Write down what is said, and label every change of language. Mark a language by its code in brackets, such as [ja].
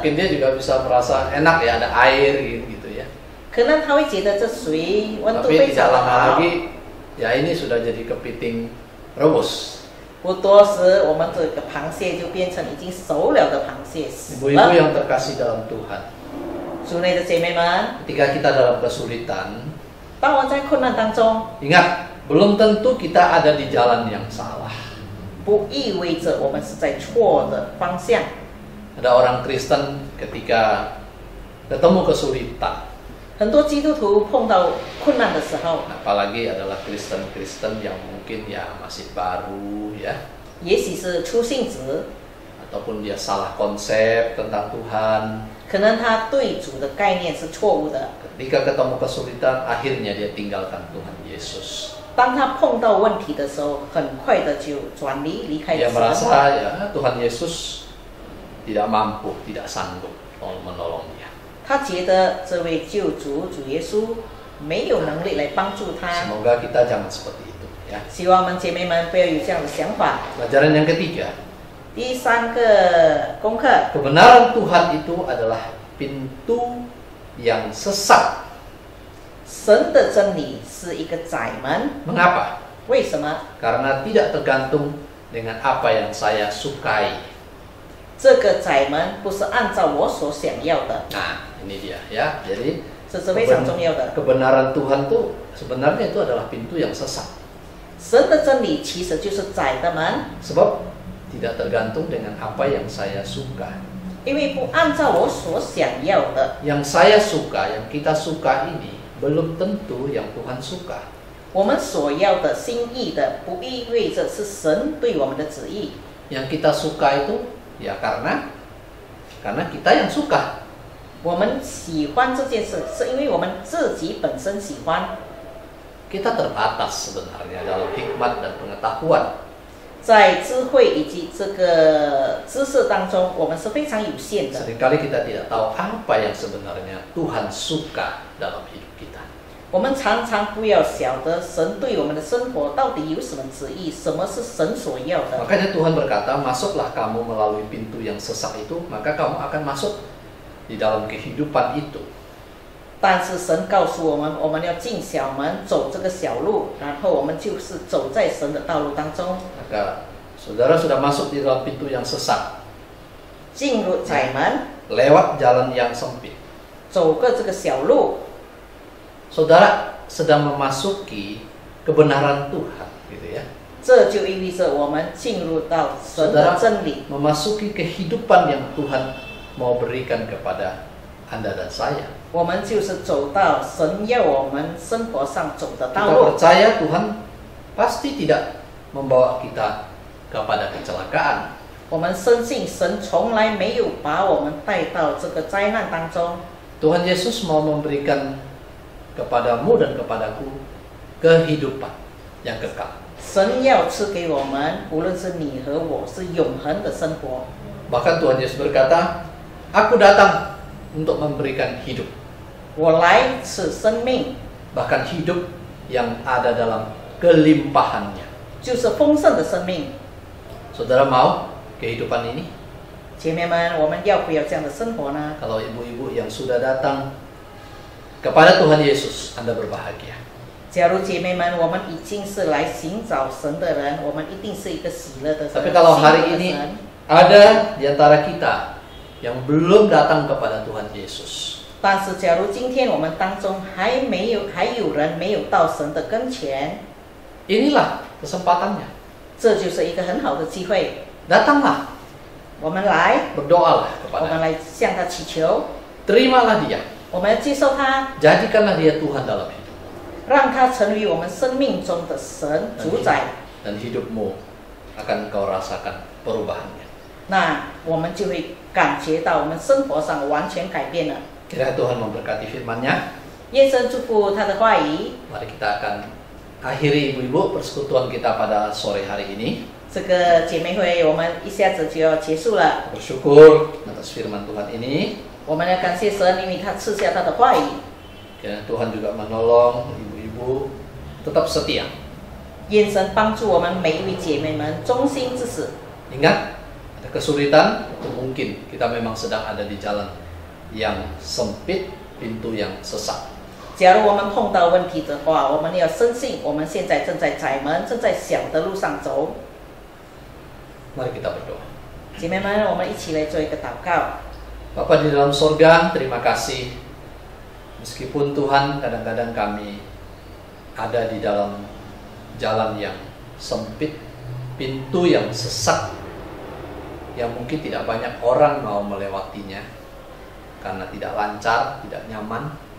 [id] Mungkin dia juga bisa merasa enak ya ada air gitu ya. [zh] 可能他会觉得这水温度 [id] Tapi [zh] 非 [id] tidak [zh] 常的 [id] lama [zh] 好。 [id] lagi ya ini sudah jadi kepiting rebus. [zh] 不多时，我们这个螃蟹就变成已经熟了的螃蟹死 [id] Ibu-ibu [zh] 了。 [id] yang terkasih dalam Tuhan, [zh] 主内的姐妹们， [id] ketika kita dalam kesulitan, [zh] 当我们在困难当中， [id] ingat belum tentu kita ada di jalan yang salah. [zh] 不意味着我们是在错的方向。 [id] Ada orang Kristen ketika ketemu kesulitan, [zh] 很多基督徒碰到困难的时候， [id] apalagi adalah Kristen-Kristen yang mungkin ya masih baru ya, [zh] 也许是初信子， [id] ataupun dia salah konsep tentang Tuhan. [zh] 可能他对主的概念是错误的。 [id] Ketika ketemu kesulitan, akhirnya dia tinggalkan Tuhan Yesus. [zh] 当他碰到问题的时候，很快的就转离开 [id] Dia merasa ya Tuhan Yesus tidak mampu, tidak sanggup menolong dia. [zh] 他觉得这位救主主耶稣没有能力来帮助他。 [id] Semoga kita jangan seperti itu ya. [zh] 希望我们姐妹们不要有这样的想法。 [id] Pelajaran yang ketiga, [zh] 第三个功课， [id] kebenaran Tuhan itu adalah pintu yang sesat. [zh] 神的真理是一个窄门。 [id] Mengapa? [zh] 为什么？ [id] Karena tidak tergantung dengan apa yang saya sukai. [zh] 这个窄门不是按照我所想要的， [id] Nah, ini dia ya. Jadi [zh] 这是非常重要的。 [id] kebenaran Tuhan itu sebenarnya itu adalah pintu yang sesat. [zh] 神的真理其实就是窄的门， [id] Sebab tidak tergantung dengan apa yang saya suka. [zh] 因为不按照我所想要的。 [id] Yang saya suka, yang kita suka ini belum tentu yang Tuhan suka. [zh] 我们所要的心意的，不意味着是神对我们的旨意。 [id] Yang kita suka itu ya karena kita yang suka. [zh] 我们喜欢这件事，是因为我们自己本身喜欢。 [id] Kita terbatas sebenarnya dalam hikmat dan pengetahuan. [zh] 在智慧以及这个知识当中，我们是非常有限的。 [id] Seringkali kita tidak tahu apa yang sebenarnya Tuhan suka dalam hidup kita. [zh] 我们常常不要晓得神对我们的生活到底有什么旨意，什么是神所要的。 [id] Makanya Tuhan berkata, masuklah kamu melalui pintu yang sesak itu, maka kamu akan masuk di dalam kehidupan itu. [zh] 但是神告诉我们，我们要进小门，走这个小路，然后我们就是走在神的道路当中。 [id] Maka saudara sudah masuk di dalam pintu yang sesat, [zh] 进入窄门， [id] lewat jalan yang sempit. [zh] 走过这个小路， [id] Saudara sedang memasuki kebenaran Tuhan, gitu ya. [zh] 这就意味着我们进入到神的真理， [id] Memasuki kehidupan yang Tuhan mau berikan kepada Anda dan saya. [zh] 我们就是走到神要我们生活上走的 [id] Kita [zh] 道路。 [id] percaya Tuhan pasti tidak membawa kita kepada kecelakaan. [zh] 我们深信神从来没有把我们带到这个灾难当中。 [id] Tuhan Yesus mau memberikan kepadamu dan kepadaku kehidupan yang kekal. [zh] 神要赐给我们，无论是你和我，是永恒的生活。 [id] Bahkan Tuhan Yesus berkata, Aku datang untuk memberikan hidup. [zh] 我来赐生命， [id] Bahkan hidup yang ada dalam kelimpahannya. [zh] 就是丰盛的生命。 [id] Saudara mau kehidupan ini? [zh] 姐妹们，我们要不要这样的生活呢？ [id] Kalau ibu-ibu yang sudah datang kepada Tuhan Yesus, Anda berbahagia. [zh] 假如姐妹们，我们已经是来寻找神的人，我们一定是一个喜乐的神。 [id] Tapi kalau [zh] 喜乐 [id] hari [zh] 的 [id] ini [zh] 神 [id] ada di antara kita yang belum datang kepada Tuhan Yesus, [zh] 但是，假如今天我们当中还有人没有到神的跟前， [id] inilah kesempatannya. [zh] 这就是一个很好的机会。 [id] Datanglah, [zh] 我们来， [id] berdoalah [zh] 我们 [id] kepada, [zh] 来向他祈求， [id] terimalah dia, [zh] 我们要接受他， [id] jadikanlah dia Tuhan dalam hidup, [zh] 让他成为我们生命中的神主宰。 [id] dan hidupmu akan kau rasakan perubahannya. [zh] 那我们就会感觉到我们生活上完全改变了。 [id] Kiranya Tuhan memberkati firman-Nya. [zh] 愿神祝福他的话语。 [id] Mari kita akan akhiri ibu-ibu persekutuan kita pada sore hari ini. [zh] 这个姐妹会我们一下子就要结束了， [id] Bersyukur atas firman Tuhan ini. [zh] 我们要感谢神，因为他赐下他的话语。 [id] Kiranya Tuhan juga menolong ibu-ibu tetap setia. [zh] 愿神帮助我们每一位姐妹们忠心至死。 [id] Ingat, ada kesulitan, itu mungkin kita memang sedang ada di jalan yang sempit, pintu yang sesat. [zh] 假如我们碰到问题的话，我们要深信我们现在正在窄门、正在小的路上走。 [id] Mari kita berdoa. [zh] 姐妹们，我们一起来做一个祷告。 [id] Bapa di dalam sorga, terima kasih. Meskipun Tuhan kadang-kadang kami ada di dalam jalan yang sempit, pintu yang sesat, yang mungkin tidak banyak orang mau melewatinya karena tidak lancar, tidak nyaman.